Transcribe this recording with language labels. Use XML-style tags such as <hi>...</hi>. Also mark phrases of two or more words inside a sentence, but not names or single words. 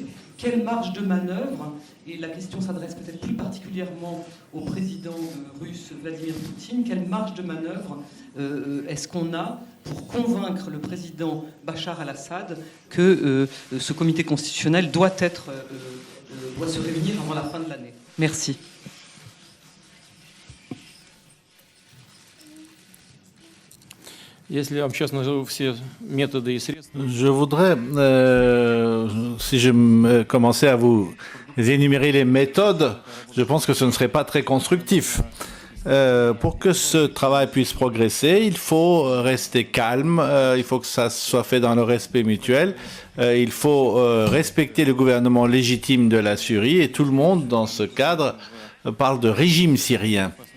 <fr>Quelle marge de manœuvre, et la question s'adresse peut-être plus particulièrement au président russe Vladimir Poutine, quelle marge de manœuvre est-ce qu'on a pour convaincre le président Bachar al-Assad que ce comité constitutionnel doit se réunir avant la fin de l'année? Merci.</fr> <ru>Если я вам сейчас назову все методы и средства,</ru> <fr>Je voudrais, si je commençais à vous énumérer les méthodes, je pense que ce ne serait pas très constructif. Pour que ce travail puisse progresser, il faut rester calme, il faut que ça soit fait dans le respect mutuel, il faut respecter le gouvernement légitime de la Syrie et tout le monde, dans ce cadre, parle de régime syrien.</fr>